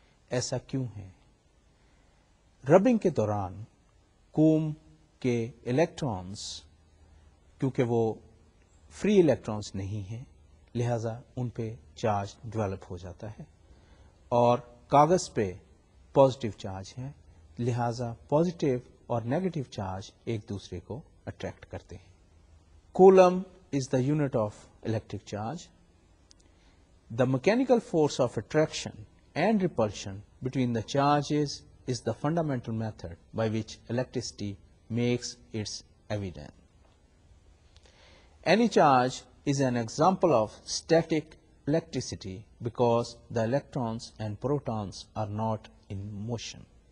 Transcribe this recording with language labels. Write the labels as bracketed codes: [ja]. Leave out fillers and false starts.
[ur] ایسا کیوں ہے؟ ربنگ کے دوران کوم کے الیکٹرانز کیونکہ وہ فری الیکٹرانز نہیں ہیں، لہذا ان پہ چارج ڈیولپ ہو جاتا ہے، اور کاغذ پہ پازیٹیو چارج ہے، لہذا پازیٹیو اور نیگیٹو چارج ایک دوسرے کو اٹریکٹ کرتے ہیں. [en] Coulomb is the unit of electric charge. The mechanical force of attraction and repulsion between the charges is the fundamental method by which electricity makes its evident. Any charge is an example of static electricity because the electrons and protons are not in motion.